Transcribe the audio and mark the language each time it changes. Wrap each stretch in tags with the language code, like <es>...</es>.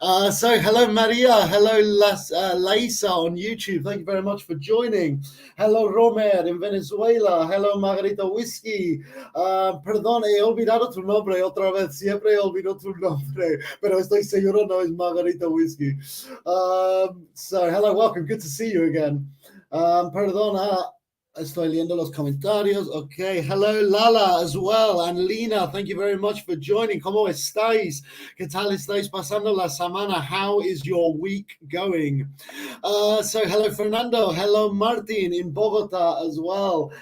<en>So hello Maria, hello Laisa on YouTube, thank you very much for joining. Hello Romer in Venezuela, hello Margarita Whiskey.</en> <es>Perdón, he olvidado tu nombre otra vez, siempre olvido tu nombre, pero estoy seguro no es Margarita Whiskey.</es> <en>So hello, welcome, good to see you again.</en> <es>Perdona, estoy leyendo los comentarios.</es> <en>Okay, hello Lala as well, and Lina, thank you very much for joining.</en> <es>¿Cómo estáis? ¿Qué tal estáis pasando la semana?</es> <en>How is your week going? So hello Fernando, hello Martin in Bogota as well.</en>